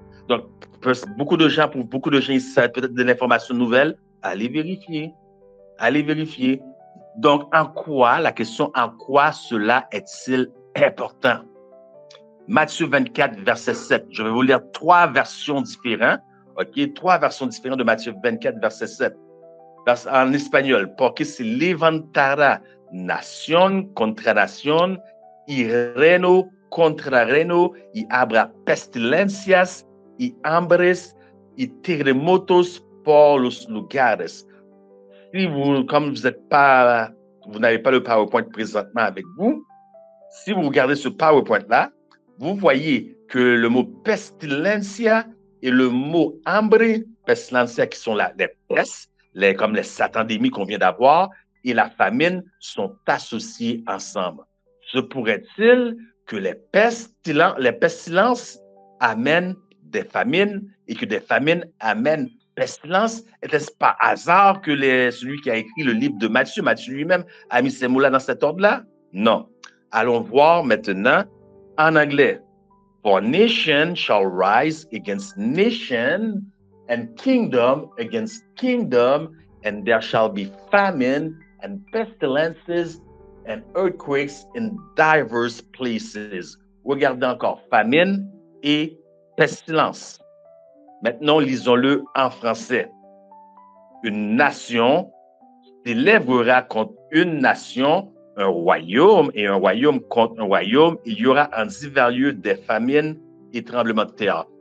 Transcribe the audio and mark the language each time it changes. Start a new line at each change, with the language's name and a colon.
French: Donc, pour beaucoup de gens ici, ça va être peut-être de l'information nouvelle. Allez vérifier. Allez vérifier. Donc, la question, en quoi cela est-il important? Matthieu 24, verset 7. Je vais vous lire 3 versions différentes. OK? 3 versions différentes de Matthieu 24, verset 7. En espagnol.
Spanish: Porque se levantará nación contra nación y reino contra reino y habrá pestilencias y hambres y terremotos por los lugares.
French: Si comme vous n'avez pas le PowerPoint présentement avec vous, si vous regardez ce PowerPoint-là, vous voyez que le mot pestilencia et le mot hambre, pestilencia qui sont les pestes, comme les satandémies qu'on vient d'avoir, et la famine sont associés ensemble. Se pourrait-il que les pestilences amènent des famines et que des famines amènent pestilence? Est-ce par hasard que celui qui a écrit le livre de Matthieu lui-même a mis ces mots-là dans cet ordre-là? Non. Allons voir maintenant en anglais.
English: For nation shall rise against nation, and kingdom against kingdom, and there shall be famine and pestilences and earthquakes in diverse places.
French: Regardez encore, famine et pestilence. Maintenant, lisons-le en français. Une nation s'élèvera contre une nation, un royaume et un royaume contre un royaume. Il y aura en divers lieux des famines et tremblements de terre.